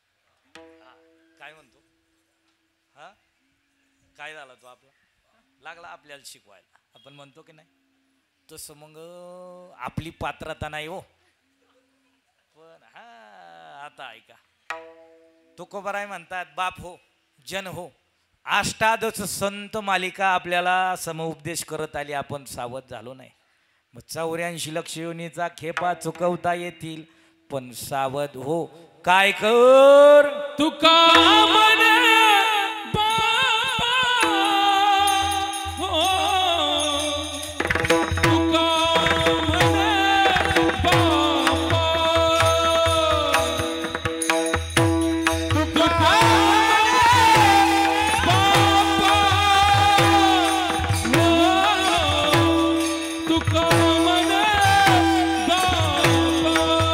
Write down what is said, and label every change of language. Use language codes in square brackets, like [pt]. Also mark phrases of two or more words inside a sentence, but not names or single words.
[mr] काय म्हणतो हा काय झाला तो आपला लागला आपल्याला शिकवायला आपण म्हणतो की नाही तसं मग आपली पात्रता नाही हो पण हा आता ऐका तुकोबाराय म्हणतात बाप हो जन हो अष्टादश संत मालिका आपल्याला समउपदेश करत आली आपण सावध झालो नाही मग 84 लक्ष योनीचा खेपा चुकवता येतील पण सावध हो काय कर तुका म्हणे बापा हो तुका म्हणे बापा तुका म्हणे बापा हो तुका म्हणे बापा